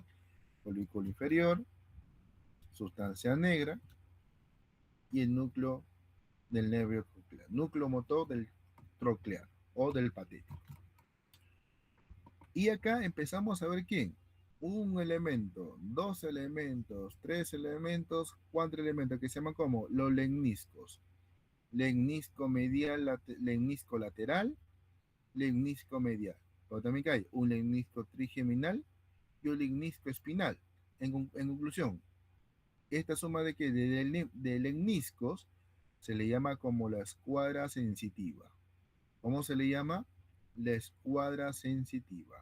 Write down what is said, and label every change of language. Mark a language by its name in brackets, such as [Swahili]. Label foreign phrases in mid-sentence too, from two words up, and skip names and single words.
[Spanish] Folículo inferior, sustancia negra y el núcleo del nervio coclear. Núcleo motor del troclear o del patético. Y acá empezamos a ver quién. Un elemento, dos elementos, tres elementos, cuatro elementos que se llaman como los lemniscos. Lemnisco medial, lemnisco lateral, lemnisco medial. Pero también que hay un lemnisco trigeminal y un lemnisco espinal. En conclusión, esta suma de lemniscos se le llama como la escuadra sensitiva. ¿Cómo se le llama? La escuadra sensitiva.